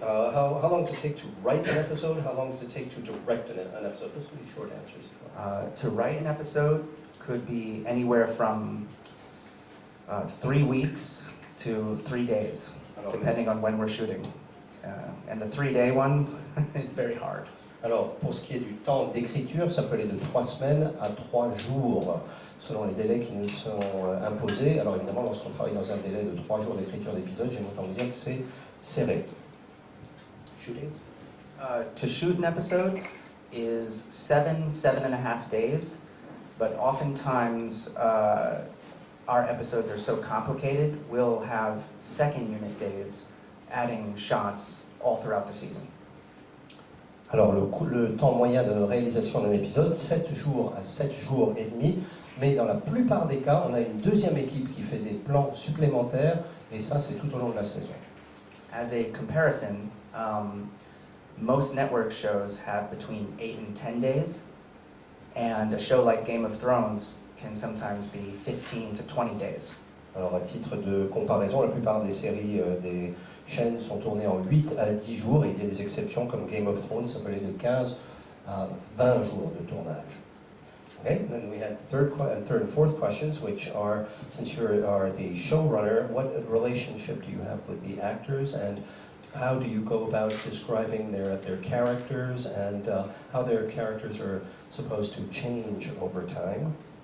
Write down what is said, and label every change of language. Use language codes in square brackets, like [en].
[en] How long does it take to write an episode? How long does it take to direct an episode? Those could be short answers. If you want. To write an episode could be anywhere from 3 weeks to 3 days, depending on when we're shooting. And the 3-day one is very hard. [fr] Alors, pour ce qui est du temps d'écriture, ça peut aller de 3 semaines à 3 jours, selon les délais qui nous sont imposés. Alors évidemment, lorsqu'on travaille dans un délai de 3 jours d'écriture d'épisode, j'aime autant vous dire que c'est serré. [en] Shooting? To shoot an episode is 7.5 days, but oftentimes our episodes are so complicated, we'll have second unit days adding shots all throughout the season. [fr] Alors le temps moyen de réalisation d'un épisode, 7 jours à 7 jours et demi, mais dans la plupart des cas, on a une deuxième équipe qui fait des plans supplémentaires, et ça c'est tout au long de la saison. [en] As a comparison, most network shows have between 8 and 10 days, and a show like Game of Thrones can sometimes be 15 to 20 days. [fr] Alors à titre de comparaison, la plupart des séries des chaînes sont tournées en 8 à 10 jours, et il y a des exceptions comme Game of Thrones, ça peut aller de 15 à 20 jours de tournage. [en] Okay, then we had third and fourth questions, which are, since you are the showrunner, what relationship do you have with the actors, and how do you go about describing their characters, and how their characters are supposed to change over time?